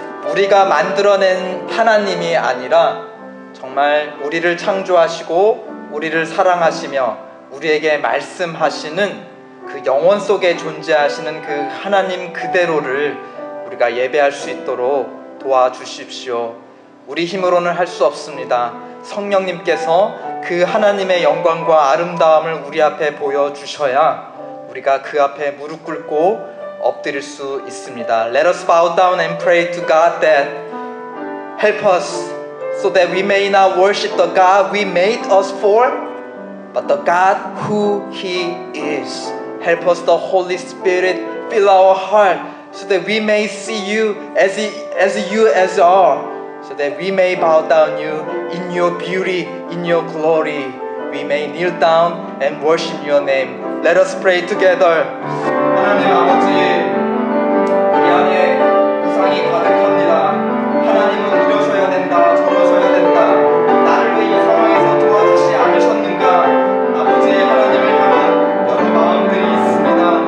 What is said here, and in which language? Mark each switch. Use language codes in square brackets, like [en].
[ko] 우리가 만들어낸 하나님이 아니라 정말 우리를 창조하시고 우리를 사랑하시며 우리에게 말씀하시는 그 영원 속에 존재하시는 그 하나님 그대로를 우리가 예배할 수 있도록 도와주십시오. 우리 힘으로는 할 수 없습니다. 성령님께서 그 하나님의 영광과 아름다움을 우리 앞에 보여주셔야 우리가 그 앞에 무릎 꿇고 엎드릴 수 있습니다. [en] Let us bow down and pray to God that help us so that we may not worship the God we made us for, but the God who He is. Help us, the Holy Spirit, fill our heart so that we may see you as you are. So that we may bow down you in your beauty, in your glory. We may kneel down and worship your name. Let us pray together. [ko] 하나님 아버지, 우리 안에 우상이 가득합니다. 하나님은 우려셔야 된다, 저러셔야 된다. 나를 왜 이 상황에서 도와주시 않으셨는가? 아버지 하나님을 향한 여러 마음들이 있습니다.